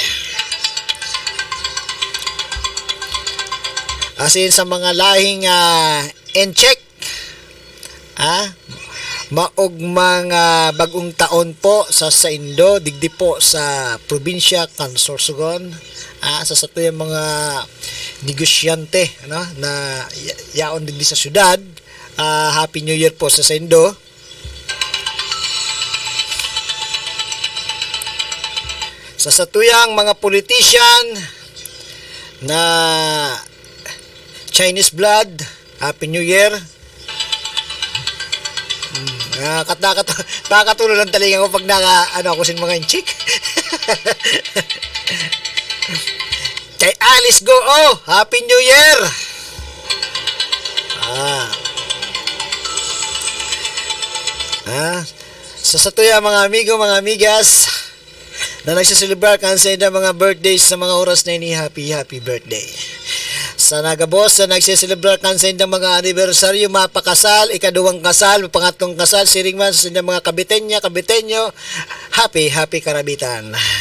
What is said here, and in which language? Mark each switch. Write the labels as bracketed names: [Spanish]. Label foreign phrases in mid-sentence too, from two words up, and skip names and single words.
[Bikol] asin sa mga lahing incheck maog mga bagong taon po sa Indo digdi po sa probinsya kan Sorsogon sa satuyang mga negosyante na yaon digdi sa syudad. [English] Happy New Year [Bikol] po sa Indo. Sa satuyang mga politician na [English] Chinese blood, Happy New Year. [Bikol] Nakakatulo ng talinga ko pag ako sin mga inchik. Kay Alice Go, [English] Happy New Year. [Bikol] Sa satuya mga amigo, mga amigas na nagsiselebrar kan sa mga birthdays sa mga oras na ini, [English] happy birthday. [Bikol] Sa nagabos na nagsiselebrar kan sa mga anibersaryo, mapakasal, ikaduwang kasal, pangatlong kasal, siringman sa mga kabitenyo, happy karabitan.